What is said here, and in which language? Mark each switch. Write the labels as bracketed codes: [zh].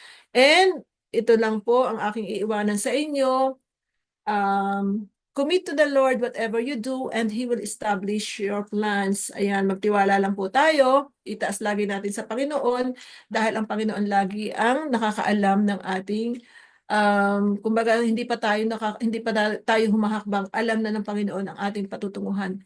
[tl] And ito lang po ang aking iiwanan sa inyo. [en] Commit to the Lord whatever you do and He will establish your plans. [tl] Ayan, magtiwala lang po tayo. Itaas lagi natin sa Panginoon dahil ang Panginoon lagi ang nakakaalam ng ating kumbaga hindi pa tayo humahakbang, alam na ng Panginoon ang ating patutunguhan.